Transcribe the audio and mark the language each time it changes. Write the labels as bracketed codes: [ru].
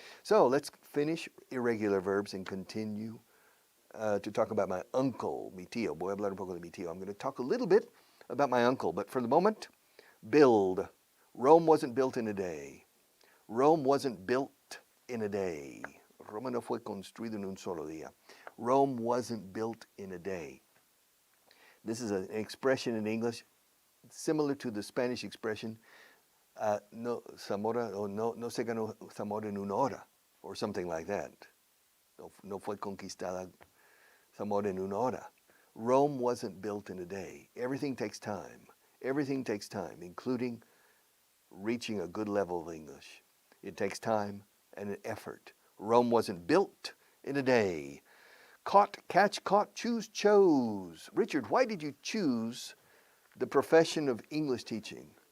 [en] So let's finish irregular verbs and continue to talk about my uncle, [es] mi tío. Voy a hablar un poco de mi tío. [en] I'm going to talk a little bit about my uncle, but for the moment, build. Rome wasn't built in a day. Rome wasn't built in a day. [es] Roma no fue construido en un solo día. [en] Rome wasn't built in a day. This is an expression in English similar to the Spanish expression, no Zamora, or [es] no se ganó Zamora en una hora, [en] or something like that. [es] No fue conquistada Zamora en una hora. [en] Rome wasn't built in a day. Everything takes time. Everything takes time, including reaching a good level of English. It takes time and an effort. Rome wasn't built in a day. Caught, catch, caught, choose, chose. Richard, why did you choose the profession of English teaching?